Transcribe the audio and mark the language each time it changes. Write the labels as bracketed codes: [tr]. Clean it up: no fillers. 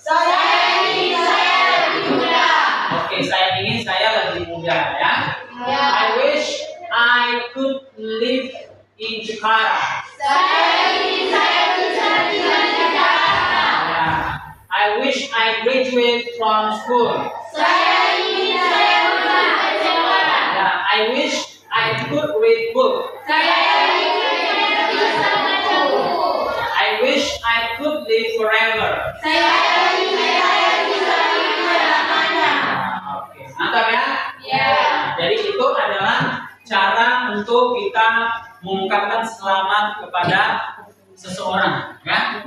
[id] Saya ingin saya lebih muda. Oke, saya ingin saya lebih muda ya. Ya. [en] I wish I could live in Jakarta. [id] Saya ingin saya bisa tinggal di Jakarta. Ya. [en] I wish I graduate from school. [id] Saya ingin saya lulus SMA. [en] Ya. I wish I could read book. [id] Saya ingin saya bisa baca buku. [en] I wish I could live forever. [id] Saya ingin saya bisa hidup selamanya. Oke, mantap ya. Ya. Jadi itu adalah cara untuk kita mengungkapkan selamat kepada seseorang, ya.